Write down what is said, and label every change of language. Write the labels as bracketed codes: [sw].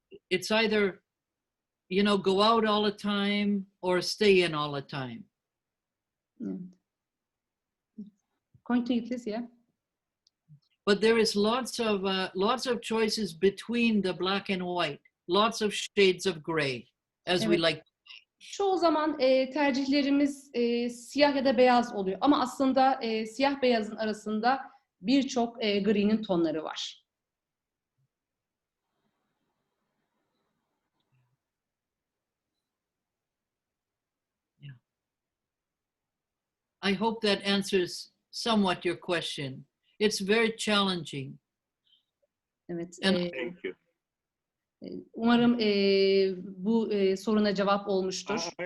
[en] It's either, you know, go out all the time or stay in all the time. Continue, please, yeah. But there is lots of choices between the black and white. Lots of shades of gray, as we [tr] Evet. [en] like. [tr] Çoğu zaman tercihlerimiz siyah ya da beyaz oluyor. Ama aslında siyah beyazın arasında birçok gri'nin tonları var. [en] I hope that answers somewhat your question. It's very challenging. [tr] Evet. [en] Thank you. [tr] Umarım bu soruna cevap olmuştur.